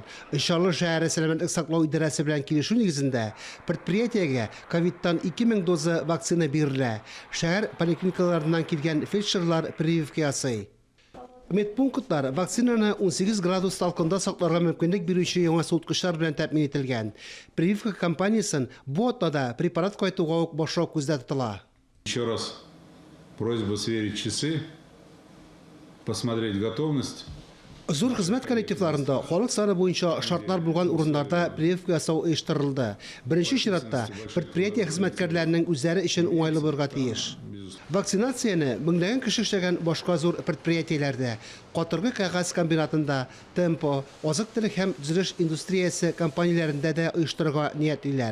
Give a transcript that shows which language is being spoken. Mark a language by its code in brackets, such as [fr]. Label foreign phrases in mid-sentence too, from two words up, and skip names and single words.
[tt] Иншалла шәһәр сәламәтлек саклау идарәсе белән килешү нигезендә предприятиягә ковидтан 2000 доза вакцина бирелә. Шәһәр поликлиникаларыннан килгән фельдшерлар прививка ясый. Медпунктлар вакцинаны 18 градус талкында сакларга мөмкинлек бирүче яңа суыткычлар белән тәэмин ителгән. Прививка компаниясын бу атнада препарат кайтуга ук башлау күздә тотыла. [ru] Еще раз просьба сверить часы, посмотреть готовность. [tt] Зур хезмәт коллективларында халык саны буенча шартлар булган урыннарда прививка ясау оештырылды. Беренче чиратта предприятие хезмәткәрләренең үзләре өчен уңайлы булырга тиеш. Вакцинацияны меңләгән кеше эшләгән башка зур предприятиеләрдә, катыргы кәгазь комбинатында, Темпо, азык-төлек һәм төзелеш индустриясе компанияләрендә дә оештырырга ниятлиләр.